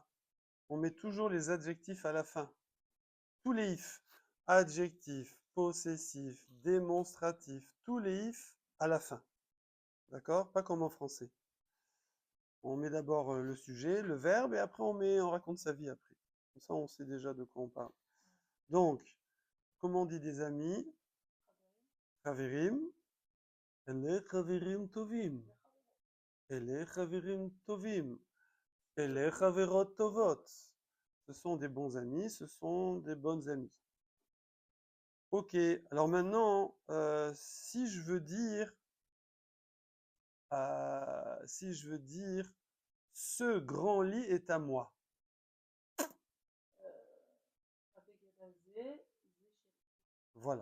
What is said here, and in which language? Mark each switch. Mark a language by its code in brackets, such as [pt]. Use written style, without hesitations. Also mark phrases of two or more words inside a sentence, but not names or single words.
[fr] On met toujours les adjectifs à la fin. Tous les if, adjectifs, possessifs, démonstratifs, tous les if à la fin. D'accord? Pas comme en français. On met d'abord le sujet, le verbe, et après on raconte sa vie après. Comme ça, on sait déjà de quoi on parle. Donc, comment on dit des amis? [he] חברים. אלה חברים טובים. אלה חברים טובים. אלה חברות טובות. [fr] Ce sont des bons amis, ce sont des bonnes amies. Ok, alors maintenant, si je veux dire Si je veux dire ce grand lit est à moi. Voilà.